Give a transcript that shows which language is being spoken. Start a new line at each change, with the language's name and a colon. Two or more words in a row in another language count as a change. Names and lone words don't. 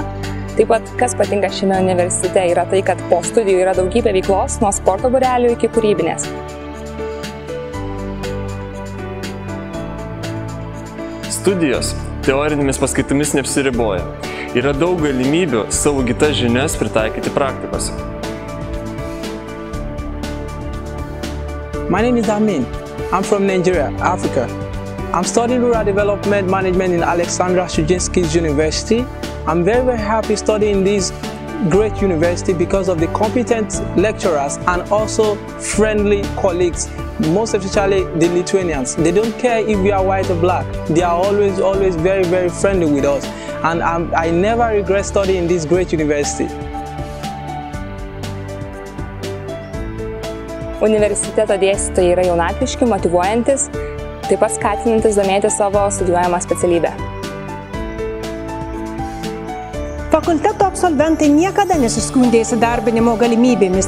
Lithuanian: Taip pat, kas patinka šiame universitete, yra tai, kad po studijų yra daugybė veiklos, nuo sporto būrelių iki kūrybinės. Studijos teorinėmis paskaitomis neapsiriboja. Yra daug galimybių savo kitas žinias pritaikyti praktikose.
English: My name is Amin. I'm from Nigeria, Africa. I'm studying Rural Development Management in Alexandra Shujinsky's University. I'm very happy studying this great university because of the competent lecturers and also friendly colleagues, most especially the Lithuanians. They don't care if we are white or black. They are always very friendly with us. And I never regret studying this great university.
Lithuanian: Universiteto dėstytojai yra jaunatviški, motyvuojantis, taip pat skatinantis domėti savo studijuojamą specialybę. Fakulteto absolventai niekada nesiskundė įsidarbinimo galimybėmis.